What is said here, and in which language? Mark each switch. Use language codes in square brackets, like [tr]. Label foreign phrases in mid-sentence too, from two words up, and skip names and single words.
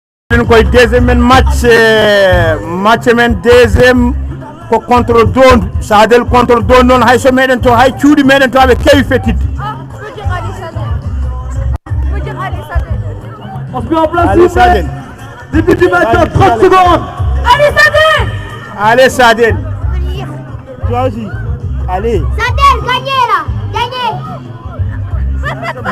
[fr] deuxième match deuxième contre Don [ff] Sadel contre Don non hay so meden to hay cuudi meden to be kewi fetit [fr] On se met en place, allez s'il vous plaît. Sadel Début du match dans 30 secondes. allez Sadel toi aussi allez Sadel, gagnez là. Gagnez.